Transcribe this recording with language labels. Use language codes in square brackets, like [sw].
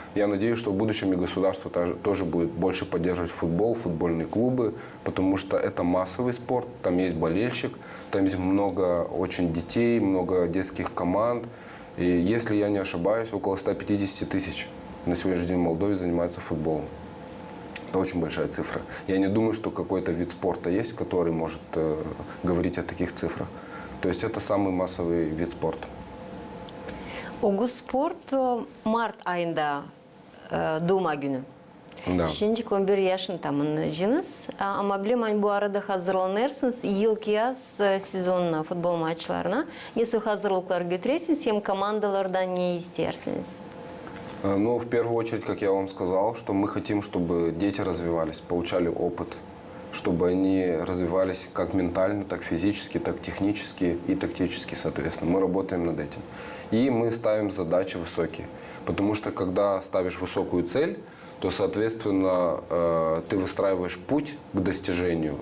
[ru] Я надеюсь, что в будущем и государство тоже будет больше поддерживать футбол, футбольные клубы, потому что это массовый спорт, там есть болельщик, там есть много очень детей, много детских команд. И если я не ошибаюсь, около 150 тысяч на сегодняшний день в Молдове занимаются футболом. Это очень большая цифра. Я не думаю, что какой-то вид спорта есть, который может говорить о таких цифрах. То есть это самый массовый вид спорта. [gag] Огуспорт Mart ayında Doğma günü. [ru] Да. [gag] Şimdi 11 yaşın tamamladınız. Ama bilmem bu arada hazırlanırsınız. Yılki yaz sezonuna, futbol maçlarına. Nasıl hazırlıklar götürürsünüz? Hem komandalardan ne istersiniz? [ru] Ну, в первую очередь, как я вам сказал, что мы хотим, чтобы дети развивались, получали опыт, чтобы они развивались как ментально, так физически, так технически и тактически, соответственно. Мы работаем над этим. И мы ставим задачи высокие. Потому что, когда ставишь высокую цель, то, соответственно, ты выстраиваешь путь к достижению.